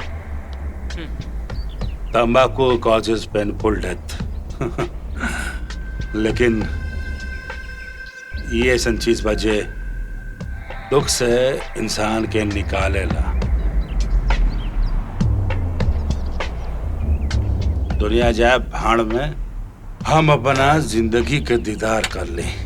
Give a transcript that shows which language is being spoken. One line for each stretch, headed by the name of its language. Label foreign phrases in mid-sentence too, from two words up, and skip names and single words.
English: Tobacco causes painful death.
Bhojpuri: लेकिन ये ऐसा चीज बजे दुख से इंसान के निकालेला। दुनिया जाए भाड़ में हम अपना जिंदगी के दीदार कर ले।